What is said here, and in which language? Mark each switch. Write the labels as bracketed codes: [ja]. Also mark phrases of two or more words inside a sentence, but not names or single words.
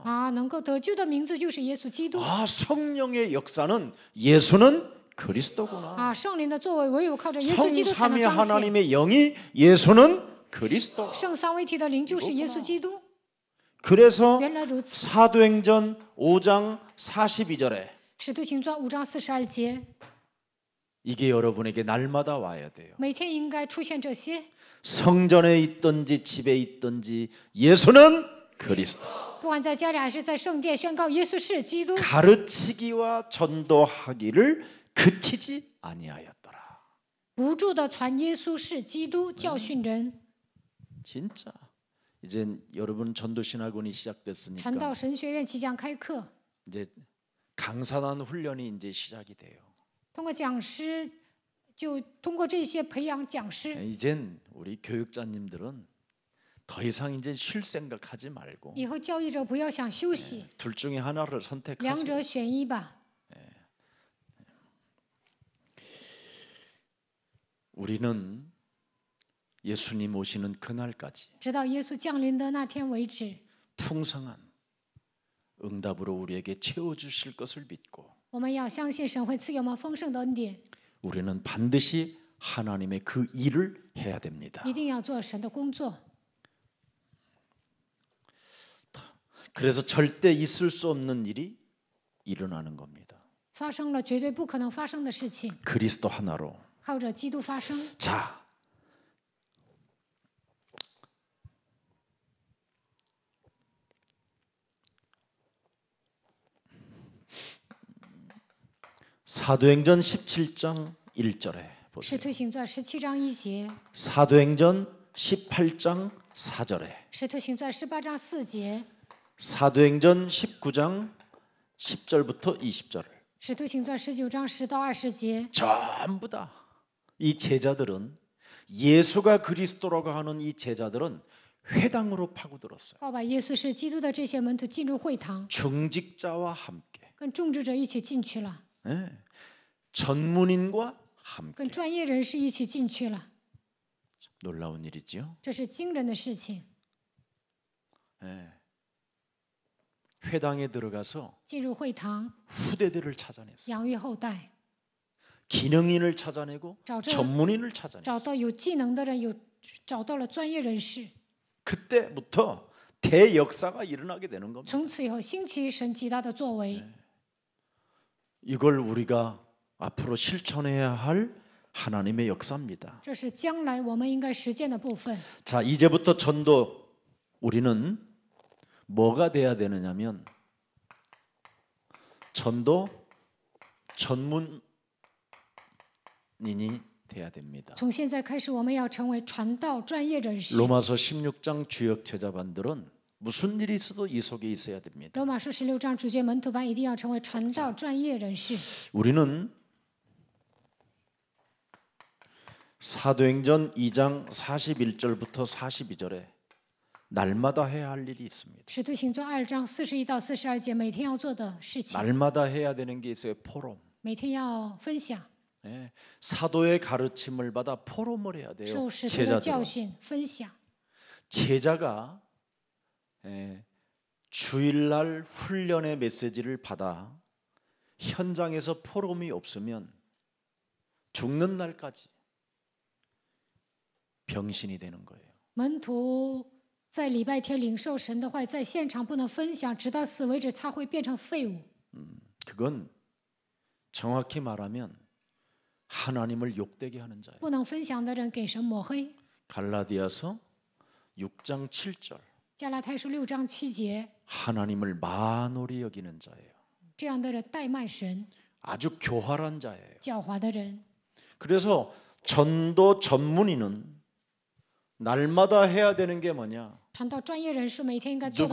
[zh] 啊，能够得救的名字就是耶稣基督 [ko] 성령의 역사는 예수는 그리스도구나. [zh] 啊，圣灵的作为唯有靠着耶稣基督才能 [ko] 성삼위 [zh] 彰显。 [ko] 하나님의 영이 예수는 그리스도. [zh] 圣三位一体的灵就是耶稣基督。 [ko] 그래서 [zh] 原来如此。 [ko] 사도행전 5장 42절에 [zh] 使徒行传5章42节， [ko] 이게 여러분에게 날마다 와야 돼요. [zh] 每天应该出现这些。 [ko] 성전에 있든지 집에 있든지 예수는 그리스도. [zh] 不管在家里还是在圣殿，宣告耶稣是基督， [ko] 가르치기와 전도하기를 그치지 아니하였더라. [zh] 不住的传耶稣是基督，教训人。 [ko] 진짜 이제 여러분 전도신학원이 [zh] 传 [ko] 시작됐으니까 [zh] 道神学院即将开课， [ko] 이제 강사단 훈련이 이제 시작이 돼요. [zh] 通过讲师就通过这些培养讲师。 [ko] 이젠 우리 교육자님들은 더 이상 이제 쉴 생각하지 말고 [zh] 以后教育者不要想休息， [ko] 둘 중에 하나를 [zh] 两 [ko] 선택하세요. [zh] 者选一吧。 [ko] 우리는 예수님 오시는 그날까지 [zh] 直到耶稣降临的那天为止， [ko] 풍성한 응답으로 우리에게 채워주실 것을 믿고 [zh] 我们要相信神会赐给我们丰盛的恩典， [ko] 우리는 반드시 하나님의 그 일을 해야 됩니다. [zh] 一定要做神的工作。 [ko] 그래서 절대 있을 수 없는 일이 일어나는 겁니다. [zh] 发生了绝对不可能发生的事情， [ko] 그리스도 하나로. [zh] 靠着基督发生。 [ko] 자, 사도행전 17장 1절에 [zh] 使 [ko] 보세요. [zh] 徒行传17章1节， [ko] 사도행전 18장 4절에 [zh] 使徒行传18章4节， [ko] 사도행전 19장 10절부터 20절 [zh] 使徒行传19章10到20节， [ko] 전부 다 이 제자들은 예수가 그리스도라고 하는 이 제자들은 회당으로 파고들었어요. [zh] 要把耶稣是基督的这些门徒进入会堂， [ko] 중직자와 함께, [zh] 跟种植者一起进去了， [ko] 예, 전문인과 함께. [zh] 跟专业人士一起进去了， [ko] 놀라운 일이지요. [zh] 这是惊人的事情。 [ko] 예. 회당에 들어가서 [zh] 进入会堂， [ko] 후대들을 찾아냈어요. [zh] 养育后代， [ko] 기능인을 찾아내고 [zh] 找这 [ko] 전문인을 [zh] 找 [ko] 찾아냈어요. [zh] 到有技能的人，找到了专业人士， [ko] 그때부터 대역사가 일어나게 되는 겁니다. [zh] 从此以后兴起神极大的作为。 [ko] 이걸 우리가 앞으로 실천해야 할 하나님의 역사입니다. [zh] 这是将来我们应该实践的部分。 [ko] 자, 이제부터 전도 우리는 뭐가 돼야 되느냐면 전도 전문인이 돼야 됩니다. [zh] 从现在开始，我们要成为传道专业人士。 [ko] 로마서 16장 주역 제자반들은 무슨 일이 있어도 이 속에 있어야 됩니다. [zh] 罗马书16章主角门徒班一定要成为传道专业人士。 [ko] 우리는 사도행전 2장 41절부터 42절에 날마다 해야 할 일이 있습니다. [zh] 使徒行传2章41到42节，每天要做的事情， [ko] 날마다 해야 되는 게 있어요. 포럼. [zh] 每天要分享， [ko] 예, 사도의 가르침을 받아 포럼을 해야 돼요. [zh] 受使徒的教 [ko] 제자들은. [zh] 训，分享。 [ko] 제자가 예, 주일날 훈련의 메시지를 받아 현장에서 포럼이 없으면 죽는 날까지 병신이 되는 거예요. [zh] 门徒在礼拜天领受神的话，在现场不能分享，直到死为止，他会变成废物。 [ko] 그건 정확히 말하면 하나님을 욕되게 하는 자예요. [zh] 不能分享的人给神抹黑。 [ko] 갈라디아서 6장 7절 [zh] 加拉太书6章7节， [ko] 하나님을 만홀히 여기는 자예요. [zh] 这样的人怠慢神， [ko] 아주 교활한 자예요. [zh] 狡猾的人。 [ko] 그래서 전도 전문인은 날마다 해야 되는 게 뭐냐? [zh] 传道专业人士每天应该做的部